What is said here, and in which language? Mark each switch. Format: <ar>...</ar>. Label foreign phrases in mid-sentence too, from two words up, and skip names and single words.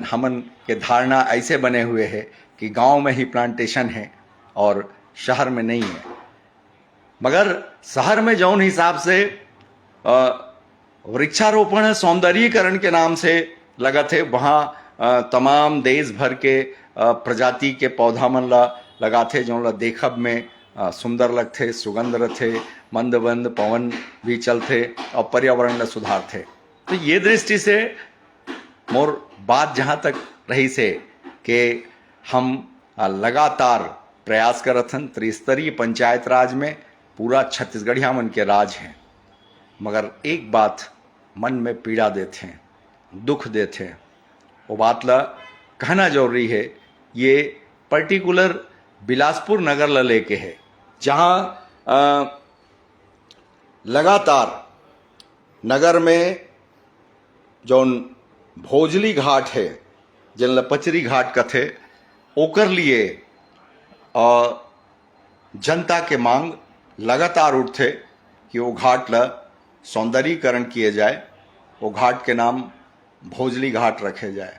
<hne>हमन के धारणा ऐसे बने हुए है कि गांव में ही प्लांटेशन है और शहर में नहीं है। मगर शहर में जौन हिसाब से वृक्षारोपण सौंदर्यीकरण के नाम से लगत है, वहाँ तमाम देश भर के प्रजाति के पौधा मन ला लगाथे, जौन ला देखब में सुंदर लगथे, सुगंध रथे, मंद बंद पवन भी चलथे और पर्यावरण ला सुधारथे। तो ये दृष्टि से मोर बात जहाँ तक रही से कि हम लगातार प्रयास करत हन। त्रिस्तरीय पंचायत राज में पूरा छत्तीसगढ़िया मन के राज हैं। मगर एक बात मन में पीड़ा देते हैं, दुख देते हैं, वो बात ला कहना जरूरी है। ये पर्टिकुलर बिलासपुर नगर ला लेके है, जहाँ लगातार नगर में जौन भोजली घाट है, जिन ला पचरी घाट कथे, ओकर लिए जनता के मांग लगातार उठते कि वो घाट ला सौंदर्यीकरण किए जाए, वो घाट के नाम भोजली घाट रखे जाए।</hne>